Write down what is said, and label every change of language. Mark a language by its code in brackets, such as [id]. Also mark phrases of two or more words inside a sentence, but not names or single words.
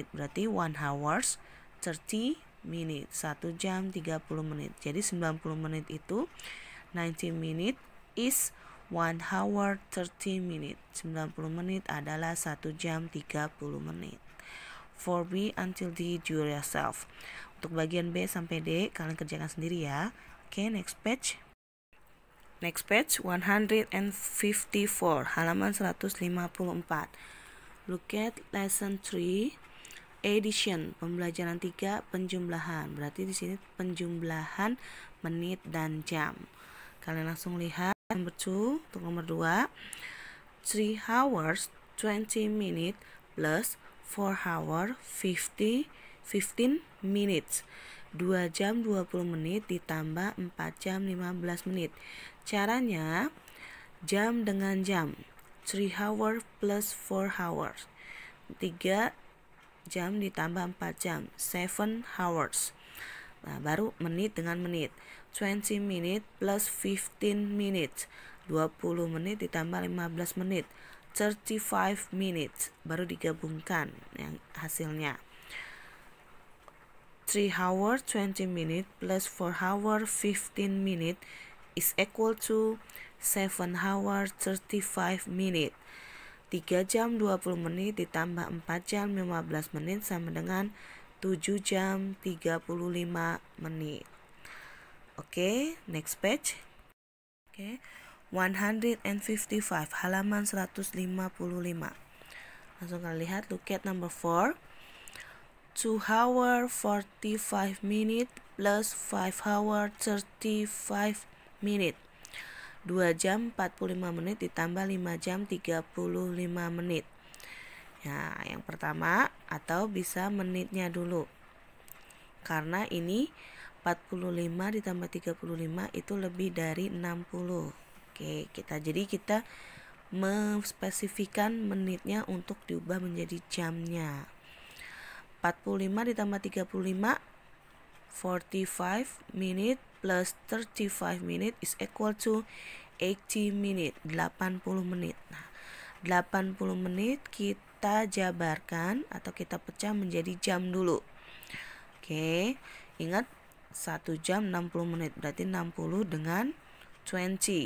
[en] Berarti 1 hours 30 minute. [id] 1 jam 30 menit. Jadi 90 menit itu [en] 90 minute is 1 hour 30 minute. [id] 90 menit adalah 1 jam 30 menit. [en] For B until D, do yourself. [id] Untuk bagian B sampai D kalian kerjakan sendiri ya. Oke, [en] next page. Next page, 154, [id] halaman 154. [en] Look at lesson 3, addition, [id] pembelajaran 3, penjumlahan. Berarti di sini penjumlahan menit dan jam. Kalian langsung lihat number 2, untuk nomor 2. [en] 3 hours 20 minutes plus 4 hour 15 minutes. [id] 2 jam 20 menit ditambah 4 jam 15 menit. Caranya jam dengan jam. [en] 3 hours plus 4 hours. [id] 3 jam ditambah 4 jam. [en] 7 hours. [id] Nah, baru menit dengan menit. [en] 20 minutes plus 15 minutes. [id] 20 menit ditambah 15 menit. 35 minutes. Baru digabungkan yang hasilnya. [en] 3 hours 20 minutes plus 4 hours 15 minutes is equal to 7 hours 35 minutes. [id] 3 jam 20 menit ditambah 4 jam 15 menit sama dengan 7 jam 35 menit. Oke, [en] next page. [id] Oke, 155, halaman 155. Langsung kalian lihat, [en] look at number 4. 2 hour 45 minute plus 5 hour 35 minute. [id] 2 jam 45 menit ditambah 5 jam 35 menit. Ya, yang pertama atau bisa menitnya dulu. Karena ini 45 ditambah 35 itu lebih dari 60. Oke, kita mengspesifikan menitnya untuk diubah menjadi jamnya. [en] 45 ditambah 35, 45 minute plus 35 minute is equal to 80 minute, 80 menit. [id] Nah, 80 menit kita jabarkan atau kita pecah menjadi jam dulu. Oke, ingat 1 jam 60 menit, berarti 60 dengan 20.